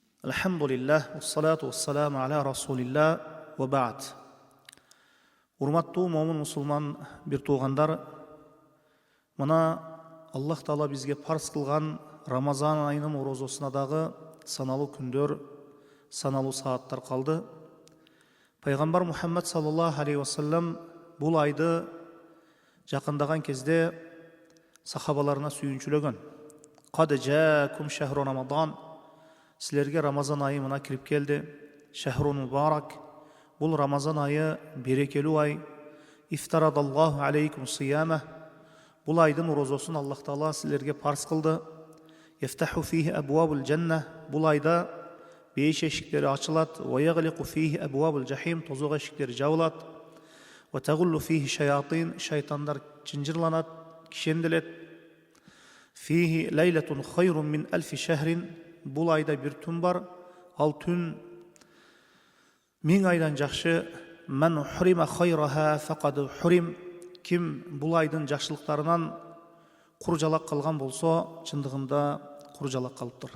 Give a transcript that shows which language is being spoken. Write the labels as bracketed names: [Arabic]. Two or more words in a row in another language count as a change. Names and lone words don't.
[Arabic] الحمد لله والصلاة والسلام على رسول الله وبعد. [Kyrgyz] Урматтуу момун мусулман бир туугандар, мына Аллах Таала бизге парз кылган Рамазан айынын орозосуна дагы саналуу күндөр, саналуу сааттар калды. Пайгамбар Мухаммад [Arabic] صلى الله عليه وسلم [Kyrgyz] бул айды жакындаган кезде сахабаларына сүйүнчүлөгөн. [Arabic] قد جاءكم شهر رمضان, [Kyrgyz] силерге Рамазан айы мына кирип келди. [Arabic] شهر مبارك, [Kyrgyz] бул Рамазан айы берекелүү ай. [Arabic] افترض الله عليكم صيامه, [Kyrgyz] бул айдын орозосун Аллах Таала силерге парз кылды. [Arabic] يفتح فيه أبواب الجنة, [Kyrgyz] бул айда бейиш эшиктери ачылат. [Arabic] ويغلق فيه أبواب الجحيم, [Kyrgyz] тозок эшиктери жабылат. [Arabic] وتغل فيه الشياطين, [Kyrgyz] шайтандар чынжырланат, кишенделет. [Arabic] فيه ليلة خير من ألف شهر, [Kyrgyz] бул айда бир түн бар, ал түн 1000 айдан жакшы. [Arabic] من حرم خيرها فقد حرم, [Kyrgyz] ким бул айдын жакшылыктарынан куржалак калган болсо, чындыгында куржалак калыптыр.